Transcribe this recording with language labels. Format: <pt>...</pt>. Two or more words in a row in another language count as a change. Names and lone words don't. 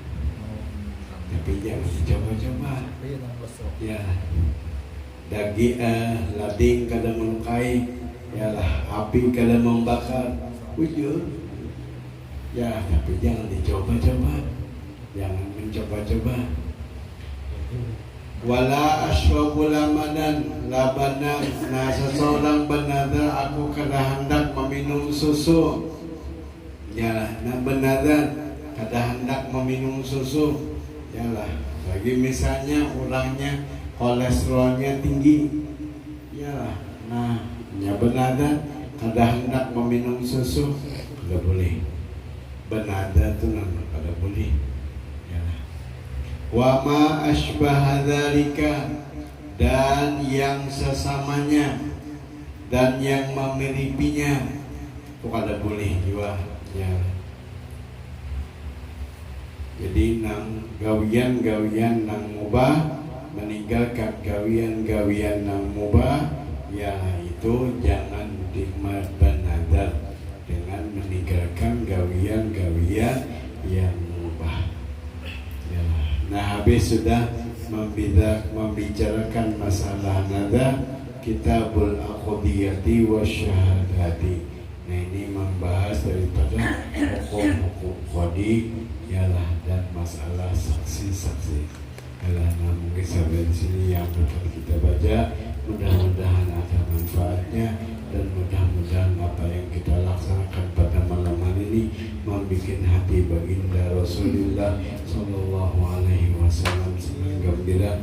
<id>Tapi jangan coba-coba, ya. Daging lading kadang melukai, yalah. Api kadang membakar, jujur, ya. Tapi jangan dicoba-coba, jangan mencoba-coba.</id> <ar>ولا أشرب أبدا لبنا.</ar> <id>Nah, seseorang bernazar aku kada hendak meminum susu, yalah. Nah bernazar kada hendak meminum susu, yalah. Bagi misalnya orangnya kolesterolnya tinggi, ya. Nah, bernazar kada hendak meminum susu, kada boleh. Bernazar itu kada boleh, ya.</id> <ar>وما أشبه ذلك,</ar> <id>dan yang sesamanya dan yang memiripinya, itu kada boleh juga, ya.</id> <bjn>Jadi nang gawian nang mubah, meninggalkan gawian yang mubah, ya itu jangan bernazar dengan meninggalkan gawian yang mubah, ya.</bjn> <id>Nah habis sudah membicarakan masalah nazar,</id> <ar>كتاب الأقضية والشهادات.</ar> <id>Nah ini membahas daripada hukum-hukum qadi, yalah, dan masalah saksi-saksi. Karena mungkin sampai di sini yang dapat kita baca, mudah-mudahan ada manfaatnya, dan mudah-mudahan apa yang kita laksanakan pada malam hari ini membuat hati baginda Rasulullah</id> <ar>صلى الله عليه وسلم</ar> <id>senang gembira.</id>